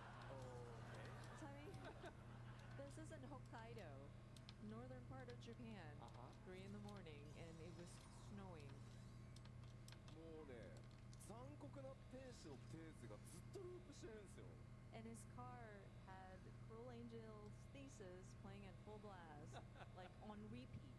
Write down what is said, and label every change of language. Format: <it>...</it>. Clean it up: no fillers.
<en>Tell me, this is in Hokkaido, northern part of Japan. 3 in the morning, and it was snowing.</en> <ja>もうね、残酷な天使のテーゼがずっとループしてるんですよ。</ja> <en>And his car had Cruel Angel's Thesis playing at full blast, like on repeat.</en>